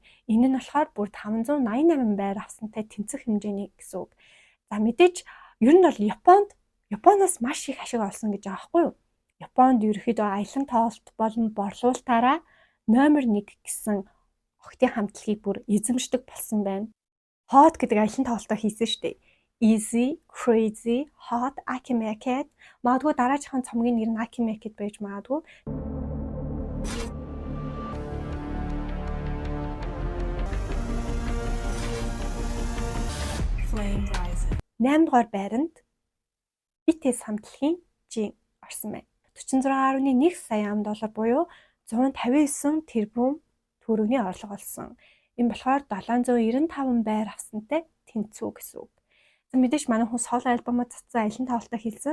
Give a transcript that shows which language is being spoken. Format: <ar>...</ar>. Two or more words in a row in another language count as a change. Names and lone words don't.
<mn>Энэ нь болохоор бүр 588 байр авсантай тэнцэх хэмжээний гэсэн үг. За мэдээж ер нь бол Японоос маш их ашиг олсон гэж байгаа байхгүй юу? Японд ерөөхдөө аялан тоглолт болон борлуулалтаараа номер 1 гэсэн охидын хамтлагийг бүр эзэмшдэг болсон байна. Hot гэдэг аялан тоглолтоо хийсэн шүү дээ.</mn> <en>Easy, crazy, hot, akimake.</en> <mn>Магадгүй дараагийн цомгийн нэр нь akimake байж магадгүй.</mn> <en>Flame rising.</en> <mn>8 дугаар байранд BTS хамтлагийн Jin орсон байна. 46.1 сая $, буюу 159 тэрбум төгрөгийн орлого олсон. Энэ болохоор 795 байр авсантай тэнцүү гэсэн үг. За мэдээж манай хүн соло альбомод цацсан аялан тоглолтоо хийсэн.</mn>